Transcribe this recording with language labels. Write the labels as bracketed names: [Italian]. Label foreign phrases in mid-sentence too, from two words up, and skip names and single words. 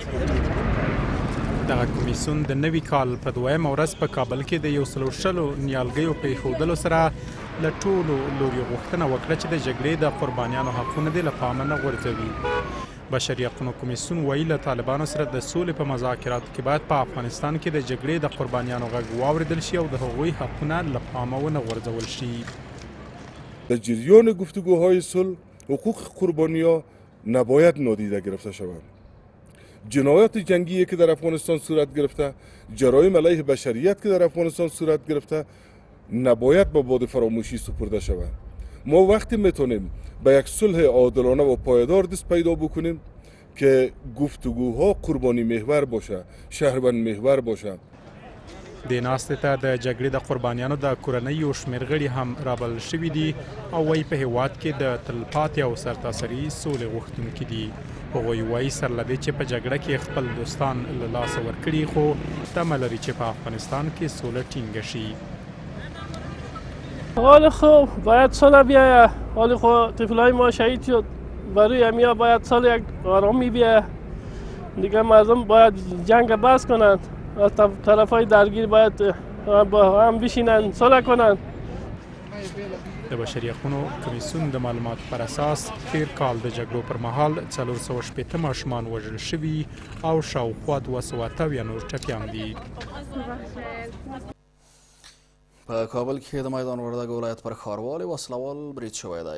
[Pashto] دغه کمیسیون د نوي کال په 2مه ورځ په کابل کې د 140 نیالګیو په ایښودلو سره له ټولو لوري غوښتنه وکړه چې د جګړې د قربانیانو حقونه دې له پامه نه غورځوي. بشري حقوقو کمیسیون وایي له طالبانو سره د سولې په مذاکراتو کې باید په افغانستان کې د جګړې د قربانیانو غږ واورېدل شي او د هغوی حقونه له پامه ونه غورځول شي. [Persian] در جریان گفتگوهای صلح حقوق قربانی‌ها نباید نادیده گرفته شوند. جنایات جنگی که در افغانستان صورت گرفته، جرایم علیه بشریت که در افغانستان صورت گرفته نباید به باد فراموشی سپرده شود. ما وقتی میتونیم به یک صلح عادلانه و پایدار دست پیدا بکنیم که گفتگوها قربانی محور باشه، شهروند محور باشه. [Pashto] د ناستې ته د جګړې د قربانیانو د کورنیو شمېر غړي هم رابلل شوي دي او وایي په هېواد کې د تلپاتې او سرتاسري سولې غوښتونکي دي. هغوی وایي سره له دې چې په جګړه کې خپل دوستان له لاسه ورکړي خو تمه لري چې په افغانستان کې سوله ټینګه شي. [Persian] حال خوب باید صلح بیاید. حال خوب طفلای ما شهید شد. برای امیا باید صلح یک آرامی بیاید. دیگه مردم باید جنگ بس کنند. از طرفای درگیر باید با هم بشینن صلح کنند. [Pashto] د بشري حقونو کمیسیون د معلوماتو پر اساس تیر کال د جګړو پر مهال 480 ماشومان وژل شوي او شاوخوا 280 نور ټپیان دي. په کابل کې د میدان وردګ ولایت پر ښاروالۍ وسلوال برید شوی دی.